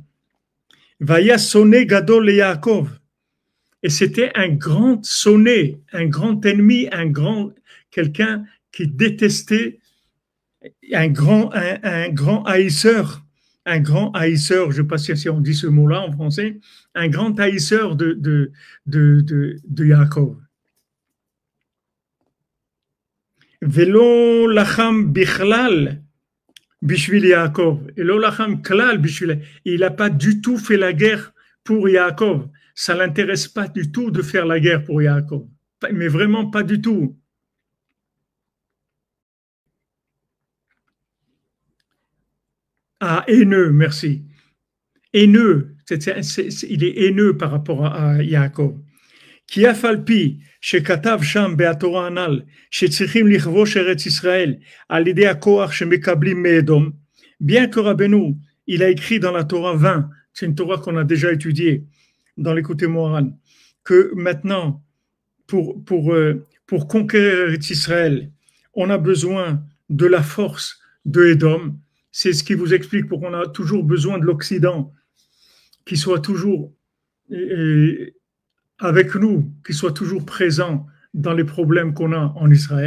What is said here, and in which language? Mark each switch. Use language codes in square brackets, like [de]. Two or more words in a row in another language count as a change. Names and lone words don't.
[he] ויהי שונא גדול ליעקב. [fr] Et c'était un grand sonné, un grand ennemi, quelqu'un qui détestait, un grand haïsseur, je ne sais pas si on dit ce mot-là en français, un grand haïsseur de Yaakov. [he] ולא לחם בכלל בשביל יעקב. ולא לחם כלל בשביל. [fr] Il n'a pas du tout fait la guerre pour Yaakov. Ça ne l'intéresse pas du tout de faire la guerre pour Yaakov. Mais vraiment pas du tout. Ah, haineux, merci. Haineux. Il est haineux par rapport à Yaakov. [he] כי אף על פי שכתב שם בתורה הנ"ל שצריכים לכבוש ארץ ישראל על ידי הכוח שמקבלים מאדום, [fr] bien que Rabbeinu, il a écrit dans la Torah 20, c'est une Torah qu'on a déjà étudiée dans l'écoute morale, que maintenant, pour conquérir Eretz Israël, on a besoin de la force de Édom. C'est ce qui vous explique pourquoi on a toujours besoin de l'Occident, qui soit toujours avec nous, qui soit toujours présent dans les problèmes qu'on a en Israël.